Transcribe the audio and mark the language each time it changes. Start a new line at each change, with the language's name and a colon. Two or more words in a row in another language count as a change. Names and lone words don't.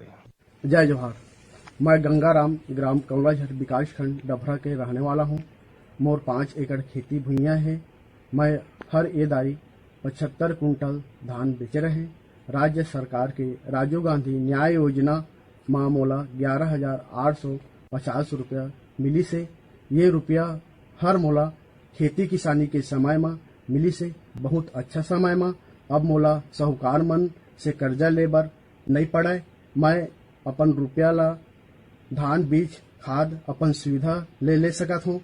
Chhattisgarhi: जय जोहार। मैं गंगाराम ग्राम कमलाझर विकास खंड डभरा के रहने वाला हूँ। मोर 5 एकड़ खेती भुइयां है। मैं हर एदारी 75 कुंटल धान बेच रहे। राज्य सरकार के राजीव गांधी न्याय योजना मां मोला 11,850 रुपया मिली से। ये रुपया हर मोला खेती किसानी के समय में मिली से बहुत अच्छा समय में। अब मोला साहूकार मन से कर्जा ले बर नहीं पड़े। मैं अपन रुपया ला धान बीज खाद अपन सुविधा ले सकत हूँ।